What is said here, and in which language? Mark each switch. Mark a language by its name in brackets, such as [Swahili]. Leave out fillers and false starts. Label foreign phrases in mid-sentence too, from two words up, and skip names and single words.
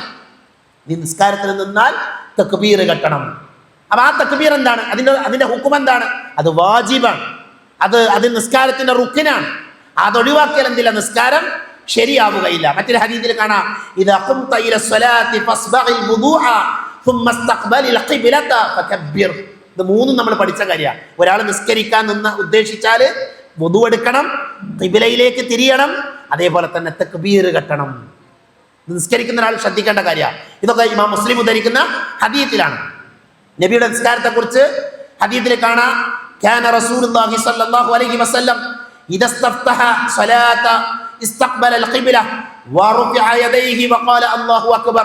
[Malayalam] നീ നിസ്കാരത്തിന് നിന്നാൽ തക്ബീർ കെട്ടണം. അപ്പൊ ആ തക്ബീർ എന്താണ്? അതിന്റെ ഹുക്കം എന്താണ്? അത് വാജിബാണ്. അത് നിസ്കാരത്തിന്റെ റുക്കിനാണ്. അതൊഴിവാക്കിയാൽ എന്തില്ല? നിസ്കാരം ശരിയാവുകയില്ല. മറ്റൊരു ഹദീസിൽ കാണാം, [Arabic] إذا قمت إلى الصلاة فأسبغ الوضوء ثم استقبل القبلة فكبر. [Malayalam] ഇത് 3 നമ്മൾ പഠിച്ച കാര്യമാണ്. ഒരാൾ നിസ്കരിക്കാൻ ഉദ്ദേശിച്ചാൽ വുദു എടുക്കണം, ഖിബിലയിലേക്ക് തിരിയണം, അതേപോലെ തന്നെ തക്ബീർ കെട്ടണം. നിസ്കരിക്കുന്ന ഒരാൾ ശ്രദ്ധിക്കേണ്ട കാര്യമാണ്. ഇതൊക്കെ ഇമാം മുസ്ലിം ഉദ്ധരിക്കുന്ന ഹദീസിലാണ്. നബിയുടെ നിസ്കാരത്തെ കുറിച്ച് ഹദീസിൽ കാണാം, [Arabic] كان رسول الله صلى الله عليه وسلم إذا استفتح الصلاة استقبل القبلة ورفع يديه وقال الله أكبر.